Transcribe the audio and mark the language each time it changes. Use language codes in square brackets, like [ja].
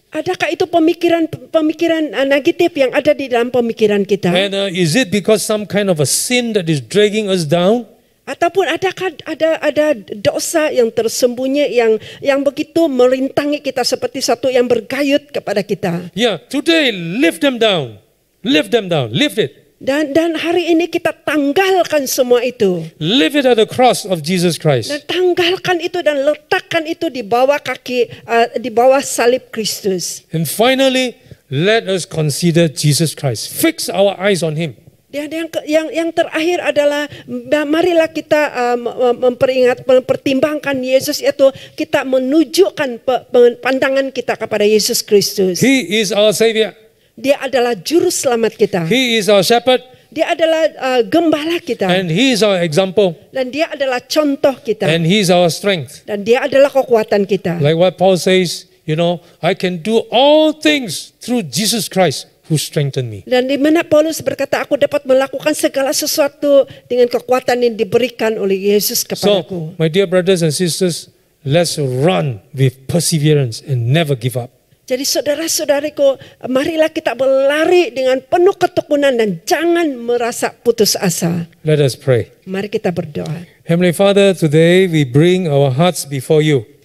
[ms] Adakah itu pemikiran negatif yang ada di dalam pemikiran kita? [en] And is it because some kind of a sin that is dragging us down? [ms] Ataupun adakah ada dosa yang tersembunyi yang begitu merintangi kita seperti satu yang bergayut kepada kita? [en] Yeah, today lift them down. Lift them down. Lift it. [ms] Dan hari ini kita tanggalkan semua itu. [en] Lift it at the cross of Jesus Christ. [ms] Dan tanggalkan itu dan letakkan itu di bawah kaki, di bawah salib Kristus. [en] And finally, let us consider Jesus Christ. Fix our eyes on Him. [ms] Dan yang terakhir adalah marilah kita mempertimbangkan Yesus, yaitu kita menunjukkan pandangan kita kepada Yesus Kristus. [en] He is our Savior. [ms] Dia adalah juru selamat kita. [en] He is our shepherd. [ms] Dia adalah gembala kita. [en] And He is our example. [ms] Dan dia adalah contoh kita. [en] And He is our strength. [ms] Dan dia adalah kekuatan kita. [en] Like what Paul says, I can do all things through Jesus Christ who strengthened me. [ms] Dan di mana Paulus berkata, aku dapat melakukan segala sesuatu dengan kekuatan yang diberikan oleh Yesus kepadaku. [en] So, my dear brothers and sisters, let's run with perseverance and never give up. [ms] Jadi saudara-saudariku, marilah kita berlari dengan penuh ketekunan dan jangan merasa putus asa. [en] Let us pray. [ms] Mari kita berdoa. [en] Heavenly Father, today we bring our hearts before you.